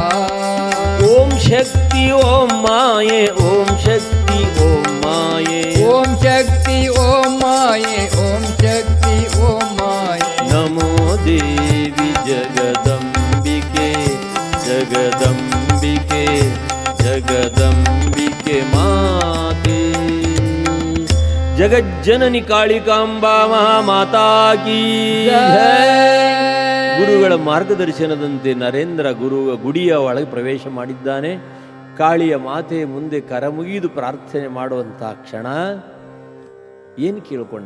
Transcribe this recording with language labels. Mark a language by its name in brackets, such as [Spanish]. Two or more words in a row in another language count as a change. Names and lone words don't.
[Sanskrit] ओम शक्ति ओम माये ओम शक्ति ओम माये ओम शक्ति ओम माये ओम शक्ति ओम माये. नमो देवी जगदंबिके जगदंबिके जगदंबिके माते. [Kannada] ಜಗಜ್ಜನನಿ ಕಾಳಿಕಾಂಬಾ ಮಹಾಮಾತಾ [Hindi] की जय. [Kannada] ಗುರುಗಳ ಮಾರ್ಗದರ್ಶನದಂತೆ ನರೇಂದ್ರ ಗುಡಿಯ ಒಳಗೆ ಪ್ರವೇಶ ಮಾಡಿದ್ದಾನೆ. ಕಾಳಿಯ ಮಾತೆ ಮುಂದೆ ಕರಮುಗಿದು ಪ್ರಾರ್ಥನೆ ಮಾಡುವಂಥ ಕ್ಷಣ ಏನು ಕೇಳಿಕೊಂಡ?